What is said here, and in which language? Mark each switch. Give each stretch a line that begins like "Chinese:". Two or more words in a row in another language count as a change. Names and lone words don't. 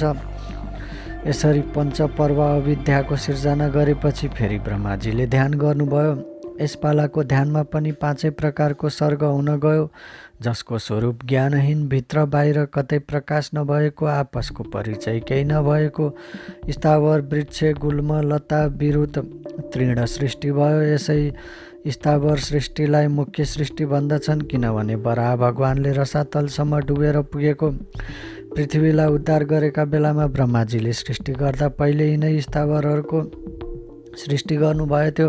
Nepali: यसरी पञ्चपर्व अविद्याको सिर्जना गरेपछि फेरि ब्रह्माजीले ध्यान गर्नुभयो। यसपालाको ध्यानमा पनि 5 प्रकारको सर्ग हुन गयो, जसको स्वरूप ज्ञानहीन, भित्र बाहिर कतै प्रकाश नभएको, आपसको परिचय केही नभएको स्थावर वृक्ष गुल्म लता विरुद्ध तृण सृष्टि भयो। यसै स्थावर सृष्टिलाई मुख्य सृष्टि भन्दछन्, किनभने वराह भगवानले रसातलसम्म डुबेर पुगेको पृथ्वीलाई उद्धार गरेका बेलामा ब्रह्माजीले सृष्टि गर्दा पहिल्यै नै स्थावरहरूको सृष्टि गर्नुभएको थियो।